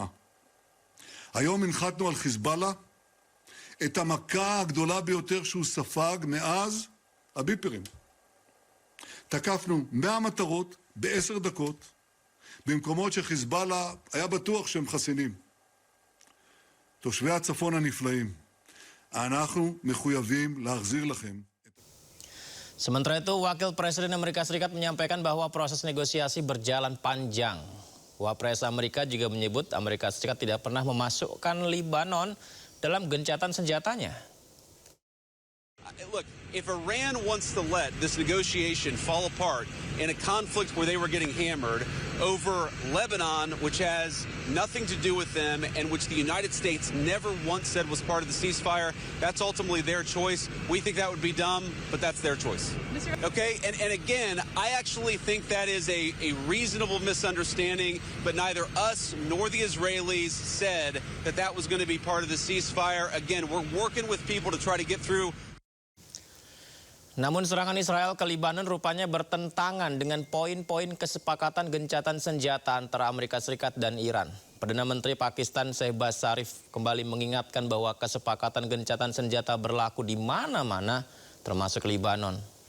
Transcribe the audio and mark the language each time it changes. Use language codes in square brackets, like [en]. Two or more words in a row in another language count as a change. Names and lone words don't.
[he] היום הנחתנו על חיזבאללה את המכה הגדולה ביותר שהוא ספג מאז הביפרים. תקפנו 100 מטרות ב10 דקות, במקומות שחיזבאללה היה בטוח שהם חסינים. תושבי הצפון הנפלאים, אנחנו מחויבים להחזיר לכם. [id] Sementara itu, Wakil Presiden Amerika Serikat menyampaikan bahwa proses negosiasi berjalan panjang. Wapres Amerika juga menyebut Amerika Serikat tidak pernah memasukkan Libanon dalam gencatan senjatanya. [en] Look, if Iran wants to let this negotiation fall apart in a conflict where they were getting hammered over Lebanon, which has nothing to do with them and which the United States never once said was part of the ceasefire, that's ultimately their choice. We think that would be dumb, but that's their choice. Okay, and again, I actually think that is a reasonable misunderstanding, but neither us nor the Israelis said that that was going to be part of the ceasefire. Again, we're working with people to try to get through. [id] Namun serangan Israel ke Libanon rupanya bertentangan dengan poin-poin kesepakatan gencatan senjata antara Amerika Serikat dan Iran. Perdana Menteri Pakistan Shehbaz Sharif kembali mengingatkan bahwa kesepakatan gencatan senjata berlaku di mana-mana, termasuk Libanon.